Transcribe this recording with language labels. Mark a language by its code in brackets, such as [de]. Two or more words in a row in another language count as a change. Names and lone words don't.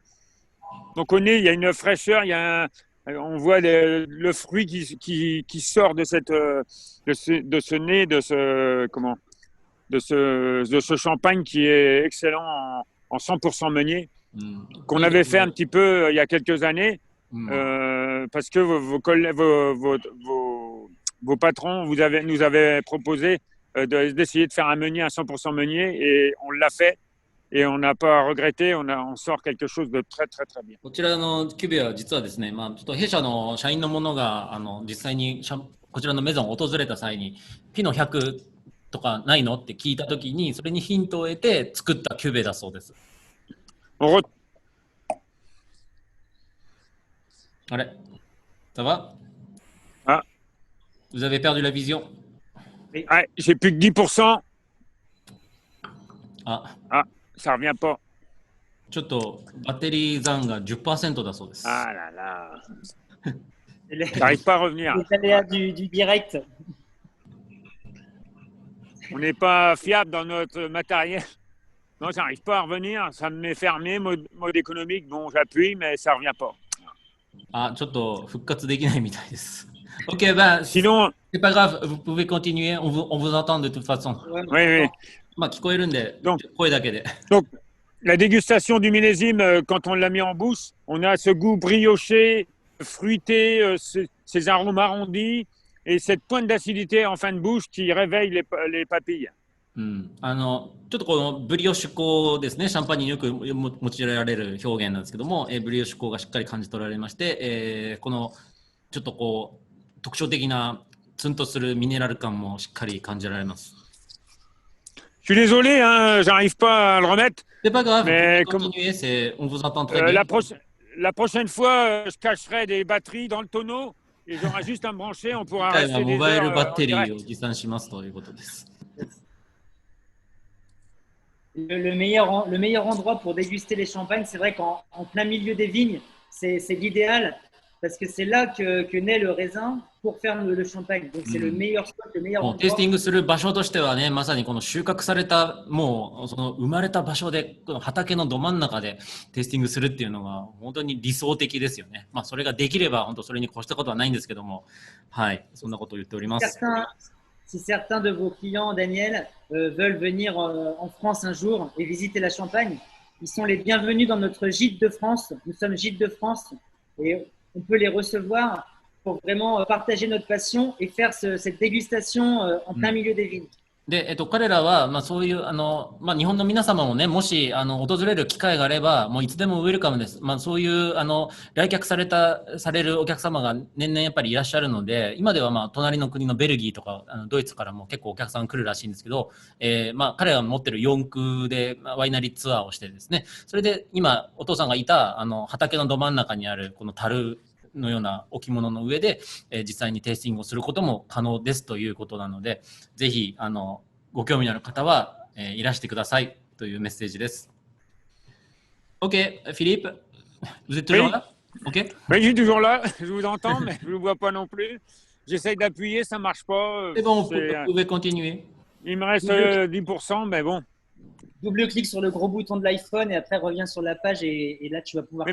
[fr] Donc au nez, il y a une fraîcheur, on voit le fruit qui sort de ce nez, de ce champagne qui est excellent en 100% meunier, qu'on avait fait un petit peu il y a quelques années, parce que vos patrons nous avaient proposé d'essayer de faire un meunier, un 100% meunier, et on l'a fait. Et on n'a pas regretté, on sort quelque chose de très très très bien. [ja] こちらのキュベは実はですね、ちょっと弊社の社員の者が実際にこちらのメゾンを訪れた際にピノ100とかないのって聞いたときにそれにヒントを得て作ったキュベだそうです。 [fr] あれ、ça va? Ah. Vous avez perdu la vision? Ah, j'ai plus que 10%. Ah. Ça revient pas. [ja] ちょっとバッテリー残が 10% だそうです。 [fr] Ah là là. J'arrive pas à revenir. Les aléas du direct. On n'est pas fiable dans notre matériel. Non, j'arrive pas à revenir. Ça me met fermé, mode économique. Bon, j'appuie, mais ça revient pas. [ja] あ、ちょっと復活できないみたいです。 [fr] Ok, ben, sinon, c'est pas grave, vous pouvez continuer, on vous entend de toute façon. Oui, oui. [ja] まあ聞こえるんで、声だけで。 [fr] Donc, la dégustation du millésime, quand on l'a mis en bouche, on a ce goût brioché, fruité, ces arômes arrondis et cette pointe d'acidité en fin de bouche qui réveille les papilles. [ja] ちょっとこのブリオッシュ香ですね、シャンパンによく用いられる表現なんですけども、ブリオッシュ香がしっかり感じ取られまして、このちょっとこう特徴的なツンとするミネラル感もしっかり感じられます。 [fr] Je suis désolé, hein, j'arrive pas à le remettre. C'est pas grave, mais continuez, on vous entend très bien. La prochaine fois, je cacherai des batteries dans le tonneau et j'aurai juste à me brancher, on pourra rester des heures en direct. Le meilleur endroit pour déguster les champagnes, c'est vrai qu'en plein milieu des vignes, c'est l'idéal. parce que c'est là que naît le raisin pour faire le champagne. Donc c'est le meilleur spot, le meilleur [ja] もう [fr] endroit. [ja] テイスティングする場所としてはね、まさにこの収穫された、もうその生まれた場所で、この畑のど真ん中でテイスティングするっていうのが本当に理想的ですよね。まあそれができれば本当それに越したことはないんですけども、はい、そんなことを言っております。 [fr] Si certains de vos clients, Daniel, veulent venir en France un jour et visiter la Champagne, ils sont les bienvenus dans notre gîte de France. Nous sommes gîte de France et on peut les recevoir pour vraiment partager notre passion et faire cette dégustation en plein milieu des vignes. [ja] で、彼らは、まあ、そういう、まあ、日本の皆様もね、もし、訪れる機会があれば、もういつでもウェルカムです。まあ、そういう、来客されるお客様が年々やっぱりいらっしゃるので、今では、まあ、隣の国のベルギーとか、ドイツからも結構お客さん来るらしいんですけど、まあ、彼らが持ってる四駆で、ワイナリーツアーをしてですね、それで、今、お父さんがいた、畑のど真ん中にある、この樽のような置物の上で、実際にテイスティングをすることも可能ですということなので、ぜひご興味のある方はいらしてくださいというメッセージです。 [fr] OK, Philippe, vous êtes toujours là? OK? Oui, je suis toujours là, je vous entends, mais je ne vous vois pas non plus. J'essaye d'appuyer, ça ne marche pas. C'est bon, vous pouvez continuer. Il me reste 10%, mais bon. Double-clic sur le gros bouton de l'iPhone et après reviens sur la page et là tu vas pouvoir.